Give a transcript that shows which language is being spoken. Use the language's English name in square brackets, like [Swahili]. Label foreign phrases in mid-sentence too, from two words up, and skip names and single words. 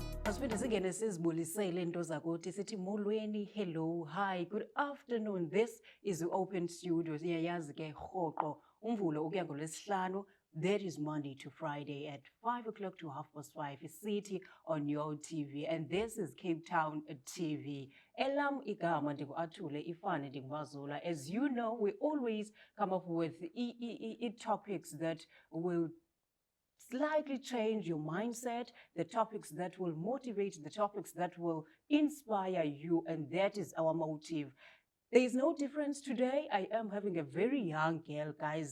[Xhosa] Asifinde singene sizibulisele into zakuthi sithi molweni, [English] hello, hi, good afternoon. This is the Open Studio. [Xhosa] Siyayazi ke rhoqo umvulo ukuya ngoLwesihlanu. [English] That is Monday to Friday at 5 o'clock to 5:30, City on your TV. And this is Cape Town TV. [Xhosa] Elam igama ndingu-Athule Ifane ndingumazula. [English] As you know, we always come up with topics that will slightly change your mindset, the topics that will motivate, the topics that will inspire you, and that is our motive. There is no difference today. I am having a very young girl, guys.